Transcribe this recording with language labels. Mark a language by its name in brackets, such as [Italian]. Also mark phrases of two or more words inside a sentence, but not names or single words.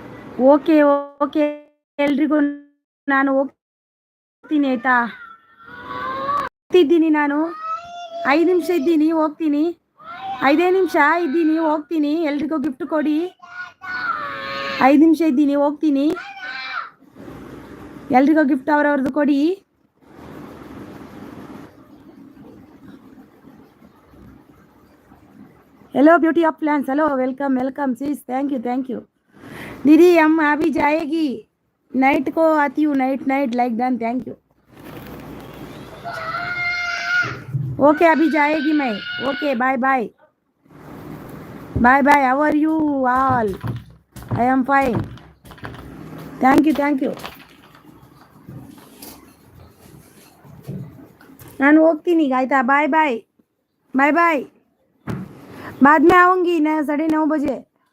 [English] OK OK [Kannada] ಎಲ್ರಿಗೂ ನಾನು ಹೋಗ್ತೀನಿ ಆಯ್ತಾ. ಹೋಗ್ತಿದ್ದೀನಿ ನಾನು, 5 ನಿಮಿಷ ಇದ್ದೀನಿ, ಹೋಗ್ತೀನಿ. 5 ನಿಮಿಷ ಇದ್ದೀನಿ, ಹೋಗ್ತೀನಿ. ಎಲ್ರಿಗೂ ಗಿಫ್ಟ್ ಕೊಡಿ. 5 ನಿಮಿಷ ಇದ್ದೀನಿ, ಹೋಗ್ತೀನಿ. ಎಲ್ರಿಗೂ ಗಿಫ್ಟ್ ಅವ್ರವ್ರದ್ದು ಕೊಡಿ. [English] hello beauty of plans, hello welcome welcome sis, thank you दीदी. [Hindi] हम अभी जाएगी, नाइट को आती हूँ, [English] night like done, thank you. [Hindi] ओके अभी जाएगी मैं. [English] OK bye bye bye bye. How are you all? I am fine, thank you. [Kannada] ನಾನು ಹೋಗ್ತೀನಿ ಈಗ ಆಯ್ತಾ. [English] bye bye bye bye. [Hindi] बाद में आऊँगी 9:30 बजे.